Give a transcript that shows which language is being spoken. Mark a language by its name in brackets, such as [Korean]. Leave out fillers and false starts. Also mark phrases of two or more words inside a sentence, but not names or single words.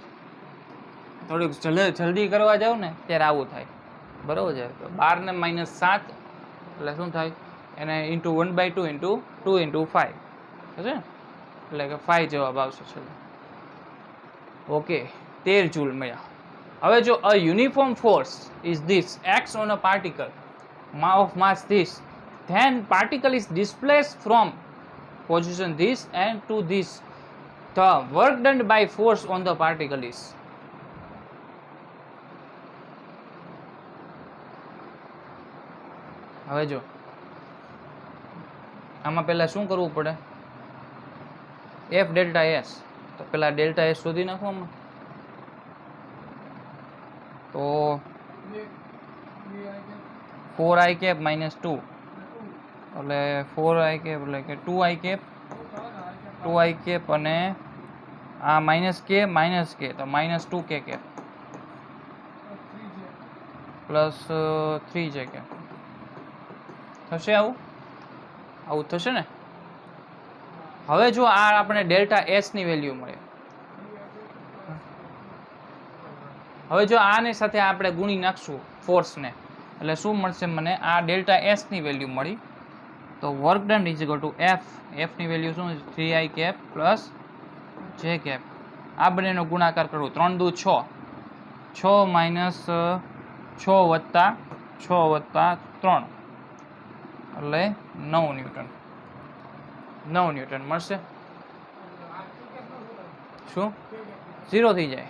[Gujarati] થોડીક જલ્દી કરવા જાવ ને ત્યારે આવું થાય, બરોબર છે? તો 12 ને -7 એટલે શું થાય? એને ઇન્ટુ 1/2 ઇન્ટુ 2 ઇન્ટુ 5 થશે, એટલે કે 5 જવાબ આવશે. ચલો, ઓકે, 13 જૂલ મળ્યા. હવે જો [English] a uniform force is this x on a particle of mass this, then particle is displaced from position this and to this, The work done by force on the particle is. [Gujarati] હવે જો આમાં પહેલા શું કરવું પડે? [English] F delta S. [Gujarati] તો પહેલા ડેલ્ટા S શોધી નાખો આમાં. તો 4i [English] cap minus [Gujarati] 2 એટલે 4i cap એટલે કે 2i cap 2i cap અને આ માઇનસ કે તો માઇનસ 2k cap પ્લસ 3j cap થશે. આવું થશે ને. હવે જો આ આપણે ડેલ્ટા એસ ની વેલ્યુ મળે. હવે જો આની સાથે આપણે ગુણી નાખશું ફોર્સને એટલે શું મળશે મને? આ ડેલ્ટા એસ ની વેલ્યુ મળી. તો [English] work done is equal to F. [Gujarati] એફ ની વેલ્યુ શું છે? [English] 3i cap પ્લસ j cap. [Gujarati] આ બંનેનો ગુણાકાર કરું 3 દુ 6 6 માઇનસ 6 વત્તા 3 એટલે 9 ન્યૂટન. 9 ન્યૂટન મળશે. શું 0 થઈ જાય?